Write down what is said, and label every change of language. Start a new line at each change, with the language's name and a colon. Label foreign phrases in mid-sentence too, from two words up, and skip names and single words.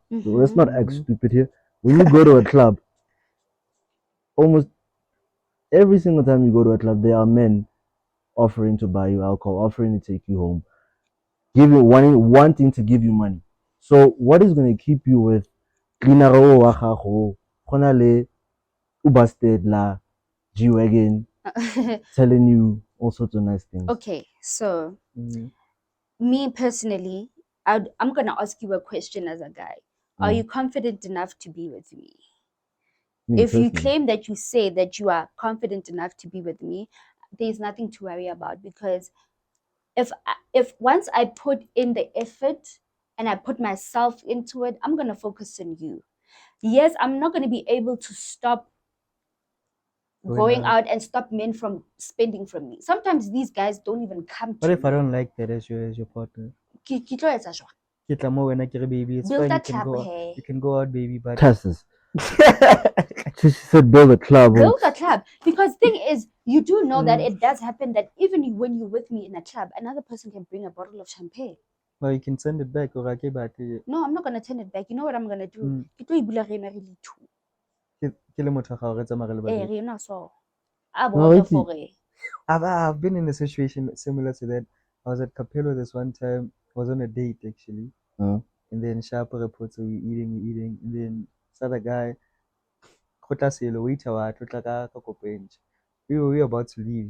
English: So let's not act Mhm. stupid here. When you go to a club, almost every single time you go to a club, there are men offering to buy you alcohol, offering to take you home, wanting to give you money. So what is going to keep you with
Southern Sotho: Linaro wa gago, gona le ubasted la
English: G-Wagon telling you all sorts of nice things? Okay, so Mm. me personally, I'm gonna ask you a question as a guy. Are you confident enough to be with me? Me If you personally. claim that you say that you are confident enough to be with me, there's nothing to worry about, because if once I put in the effort and I put myself into it, I'm gonna focus on you. Yes, I'm not gonna be able to stop going out and stop men from spending from me. Sometimes these guys don't even come to What if I me. don't like that as your partner?
Southern Sotho: Ke tlo etsa jwang? Ke tla mo wena ke re,
English: baby, it's Build fine. a You can club, go. hey. You can go out, baby. But Tasses. She said build a club. Build a club. Because thing is, you do know that it does happen that even when you're with me in a club, another person can bring a bottle of champagne. well, you can send it back. Or I No, I'm not gonna turn it back. You know what I'm gonna do?
Southern Sotho: Ke tlo e bula re ena re le two. ke le motho wa gago, re tsamaya re le babedi. Re ena so. A
English: No,
Southern Sotho: bone
English: it's-
Southern Sotho: gore.
English: I've been in a situation similar to that. I was at Capello this one time. I was on a date actually. And then Sharp reports, so we eating. And then this other guy, Kota Selo, waiter, we were about to leave.